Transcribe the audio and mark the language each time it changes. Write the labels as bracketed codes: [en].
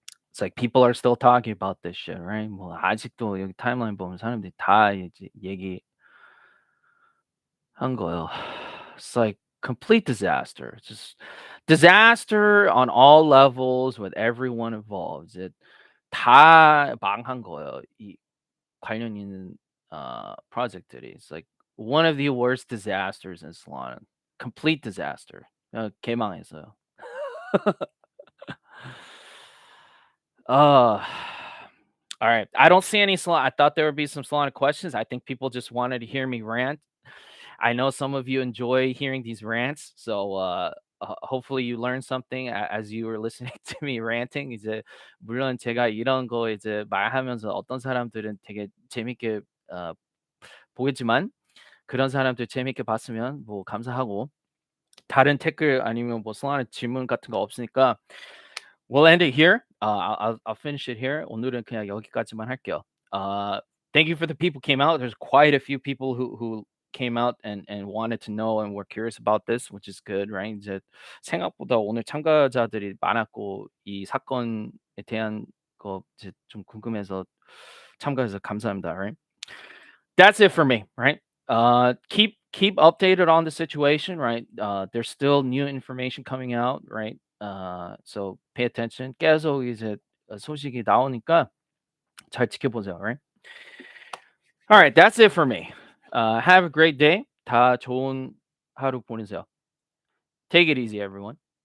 [en] It's like people are still talking about this shit, right? [ko] 뭐 아직도 여기 타임라인 보면 사람들이 다 이제 얘기한 거예요. [en] It's like complete disaster. It's just disaster on all levels with everyone involved. [ko] 이제 다 망한 거예요. 이 관련 있는 프로젝트들이. [en] It's like one of the worst disasters in Solana. Complete disaster. [ko] 개망했어요. [en] Uh, all right. I don't see any Solana. I thought there would be some Solana questions. I think people just wanted to hear me rant. I know some of you enjoy hearing these rants, so hopefully you learned something as you were listening to me ranting. [ko] 이제 물론 제가 이런 거 이제 말하면서 어떤 사람들은 되게 재밌게 보겠지만 그런 사람들 재밌게 봤으면 뭐 감사하고 다른 댓글 아니면 뭐 Solana 질문 같은 거 없으니까 [en] we'll end it here. I'll finish it here. [ko] 오늘은 그냥 여기까지만 할게요. [en] Thank you for the people who came out. There's quite a few people who came out and wanted to know and were curious about this, which is good, right? [ko] 이제 생각보다 오늘 참가자들이 많았고 이 사건에 대한 거 이제 좀 궁금해서 참가해서 감사합니다, right? [en] That's it for me, right? Keep updated on the situation, right? There's still new information coming out, right? So pay attention. [ko] 계속 이제 소식이 나오니까 잘 지켜보세요, right? [en] All right, that's it for me. Have a great day. [ko] 다 좋은 하루 보내세요. [en] Take it easy, everyone.